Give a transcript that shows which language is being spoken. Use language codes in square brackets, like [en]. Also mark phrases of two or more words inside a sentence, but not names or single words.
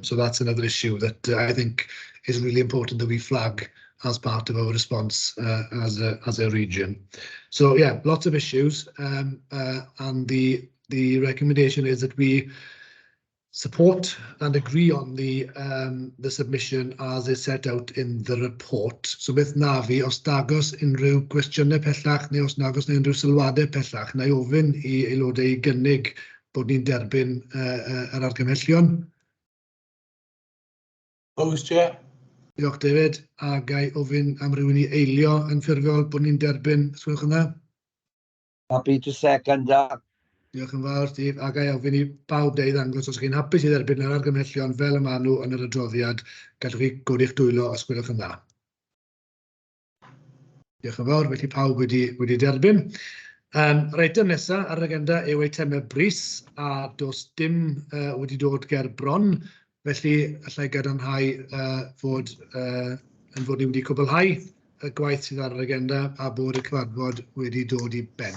[en] So that's another issue that I think is really important that we flag as part of our response as a region. So yeah, lots of issues, and the recommendation is that we support and agree on the submission as is set out in the report. [cy] So beth na fi, os dagos unrhyw gwestiynau pellach neu os nagos neu unrhyw sylwadau pellach, na I ofyn I aelodau I gynnig bod ni'n derbyn yr argymhellion. [en] Opposed, Chair? [cy] Diolch David, a gai ofyn am rywun I eilio yn ffurfiol bod ni'n derbyn, os gwelwch yn dda. [en] Happy to second that. [cy] Diolch yn fawr, Steve, a gai ofyn I bawb deu ddangos os chi'n hapus I dderbyn yr argymhellion fel y maen nhw yn yr adroddiad, gallwch chi godi'ch dwylo os gwelwch yn dda. Diolch yn fawr, felly pawb wedi derbyn. Yr eitem nesaf ar yr agenda yw eitemau brys, a does dim wedi dod ger bron, felly allai gadarnhau fod ni wedi cwblhau y gwaith sydd ar yr agenda a bod y cyfarfod wedi dod I ben.